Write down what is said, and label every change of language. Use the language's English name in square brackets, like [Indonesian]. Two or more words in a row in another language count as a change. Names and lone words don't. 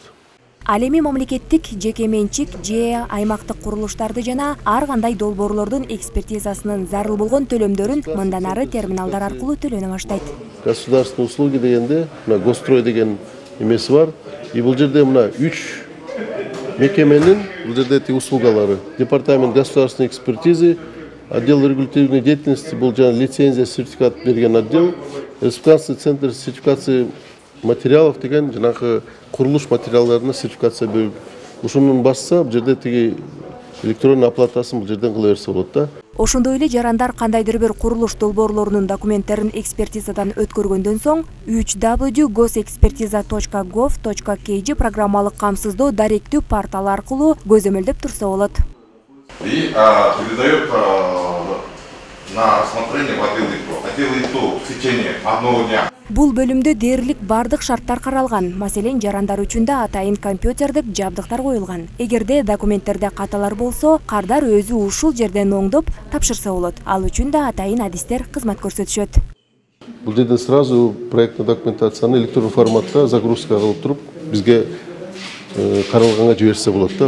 [Kyrgyz] Ал эми мамлекеттик, жеке менчик же аймактык курулуштарды жана ар кандай долбоорлордун экспертизасынын зарыл болгон төлөмдөрүн мындан ары терминалдар аркылуу төлөнө баштайт. [Russian] Государственные услуги [Kyrgyz] дегенде, мына Госстрой деген эмеси бар. И бул жерде мына 3 мекеменин бул жерде услугалары. [Russian] Департамент государственной экспертизы, отдел регулятивной деятельности, [Kyrgyz] бул жана лицензия, сертификат берген [Russian] отдел, республиканский центр сертификации материалов [Kyrgyz] деген жанагы курулуш материалдарына сертификация берип, ушунун басса бул жерде тиги электронный оплатасын бул жерден кыла берсе болот да. Ошондой эле жарандар кандайдыр бир курулуш долбоорлорунун документтерин экспертизадан өткөргөндөн соң www.gosexpertiza.gov.kg программалык камсыздоо даректүү порталы аркылуу көзөмөлдөп турса болот. [Russian] И передает на рассмотрение в отдел ИТО в течение одного дня. [Kyrgyz] Бул бөлүмдө дээрлик бардык шарттар каралган. Маселен, жарандар үчүн да атайын компьютердик жабдыктар коюлган. Эгерде документтерде каталар болсо, кардар өзү ушул жерден оңдоп тапшырса болот. Ал үчүн да атайын адистер кызмат көрсөтүшөт. Бул жерден [Russian] сразу проектный [Kyrgyz] документацияны электрондук форматта загрузка кылып туруп, бизге каралганга жиберсе болот да.